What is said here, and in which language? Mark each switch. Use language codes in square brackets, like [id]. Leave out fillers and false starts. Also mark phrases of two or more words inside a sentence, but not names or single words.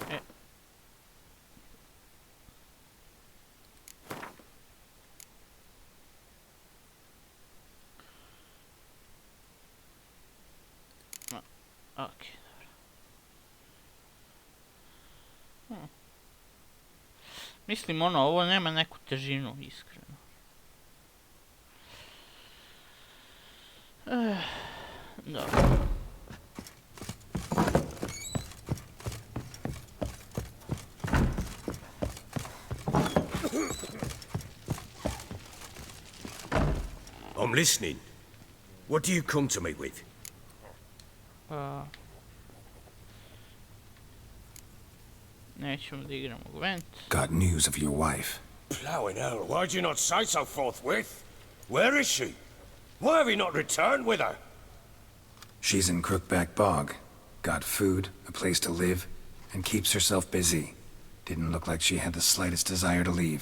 [sr] Okej, dobro. Mislim, ovo nema neku težinu, iskreno. Dobro. [en] I'm listening. What do you come to me with? [sr] Nećemo da igramo Gwent. [en] Got news of your wife. Plowing hell, why'd you not say so forthwith? Where is she? Why have you not returned with her? She's in Crookback Bog. Got food, a place to live, and keeps herself busy. Didn't look like she had the slightest desire to leave.